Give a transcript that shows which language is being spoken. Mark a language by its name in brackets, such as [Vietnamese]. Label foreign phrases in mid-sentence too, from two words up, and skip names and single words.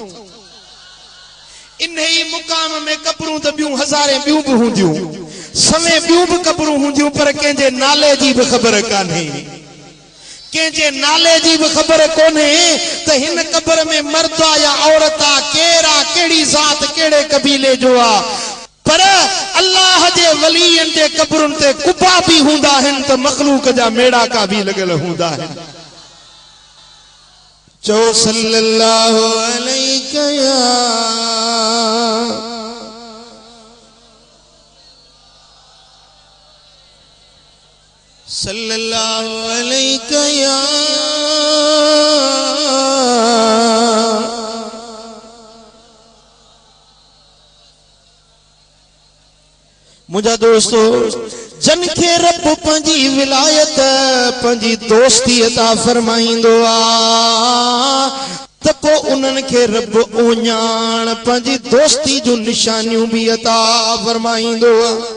[Sindhi] इन ही मुकाम में कब्रूं त ॿियूं हज़ारे ॿियूं बि हूंदियूं, सवे ॿियूं बि कब्रूं हूंदियूं, पर कंहिंजे नाले जी बि ख़बर कान्हे, कंहिंजे नाले जी बि ख़बर कोन्हे त हिन कब्र में मर्द आहे या औरत आहे, केरु आहे, कहिड़ी ज़ात, कहिड़े कबीले जो आहे, पर अल्लाह जे वलीअनि जे कब्रुनि ते कुबा भी हूंदा आहिनि त मखलूक जा मेड़ाका भी लॻल हूंदा आहिनि। [Arabic] चओ صلى الله عليك يا صلى الله عليك يا मुझा [Sindhi] दोस्तों, जन खे रब पंहिंजी विलायत पंहिंजी दोस्ती अता फरमाईंदो आहे त पोइ उन्हनि खे रब उञाण पंहिंजी दोस्ती जूं निशानियूं भी अता फरमाईंदो आहे।